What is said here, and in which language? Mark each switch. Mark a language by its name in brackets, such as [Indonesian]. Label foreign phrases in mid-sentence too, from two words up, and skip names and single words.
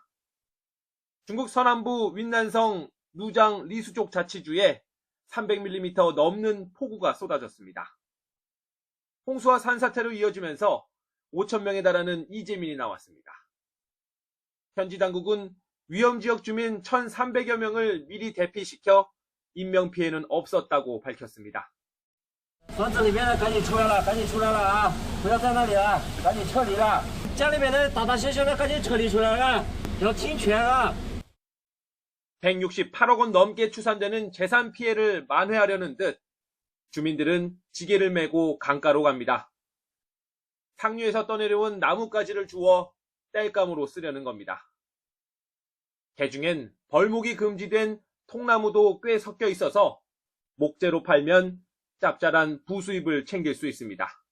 [Korean] 중국 서남부 윈난성 누장 리수족 자치주에 300mm 넘는 폭우가 쏟아졌습니다. 홍수와 산사태로 이어지면서 5,000명에 달하는 이재민이 나왔습니다. 현지 당국은 위험지역 주민 1,300여 명을 미리 대피시켜 인명피해는 없었다고 밝혔습니다. [Chinese] 房子里面的赶紧出来了，赶紧出来了啊！不要在那里了，赶紧撤离了。家里面的大大小小的赶紧撤离出来了，要听劝啊！ [Korean] 168억 원 넘게 추산되는 재산 피해를 만회하려는 듯 주민들은 지게를 메고 강가로 갑니다. 상류에서 떠내려온 나뭇가지를 주워 땔감으로 쓰려는 겁니다. 개중엔 벌목이 금지된 통나무도 꽤 섞여 있어서 목재로 팔면 짭짤한 부수입을 챙길 수 있습니다.